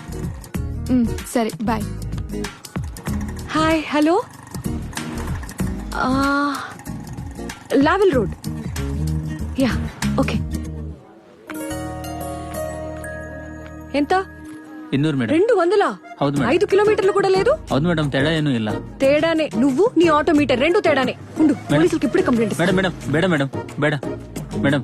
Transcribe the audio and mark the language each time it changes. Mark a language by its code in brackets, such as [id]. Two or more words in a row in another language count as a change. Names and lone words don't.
[te] సరే, బాయ్. [en] Hi, hello. లావెల్ రోడ్. Ya, okay. ఎంత? [te] 200 మేడం. 200? [kn] ಹೌದು ಮೇಡಮ್. [te] 5 ಕಿಲೋಮೀಟರ್లు కూడా లేదు. [kn] ಹೌದು ಮೇಡಮ್, ತೇಡ ಏನೂ ಇಲ್ಲ. [te] తేడానే, నువ్వు నీ ఆటోమీటర్ రెండు తేడానే. ఉండు, పోలీసులకు ఇప్పుడే కంప్లైంట్ ఇస్తా. మేడం మేడం ಬೇಡ మేడం, ಬೇಡ మేడం.